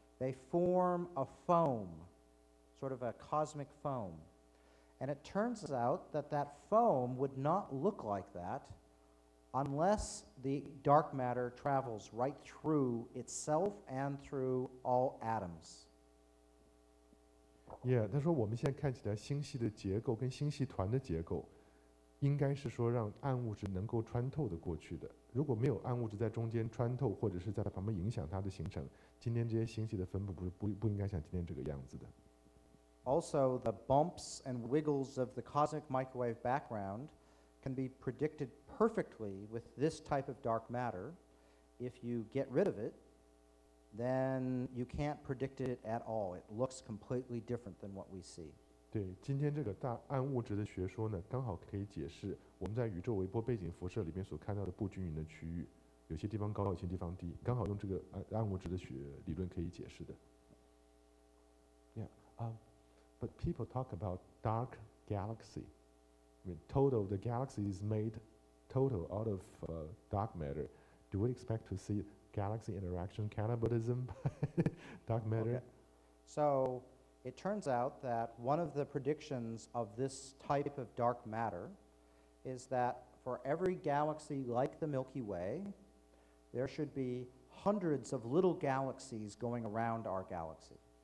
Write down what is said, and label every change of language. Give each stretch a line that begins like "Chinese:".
English: They form a foam, sort of a cosmic foam. And it turns out that that foam would not look like that unless the dark matter travels right through itself and through all atoms.
Chinese: Yeah, 他说我们现在看起来星系的结构跟星系团的结构，应该是说让暗物质能够穿透的过去的。如果没有暗物质在中间穿透，或者是在旁边影响它的形成，今天这些星系的分布不应该像今天这个样子的。
English: Also, the bumps and wiggles of the cosmic microwave background can be predicted perfectly with this type of dark matter. If you get rid of it, then you can't predict it at all. It looks completely different than what we see.
Chinese: 对，今天这个暗物质的学说呢，刚好可以解释我们在宇宙微波背景辐射里面所看到的不均匀的区域，有些地方高，有些地方低，刚好用这个暗物质的理论可以解释的。
English: Yeah, but people talk about dark galaxy. I mean, the galaxy is made total out of dark matter. Do we expect to see galaxy interaction cannibalism, dark matter? Okay. So it turns out that one of the predictions of this type of dark matter is that for every galaxy like the Milky Way, there should be hundreds of little galaxies going around our galaxy.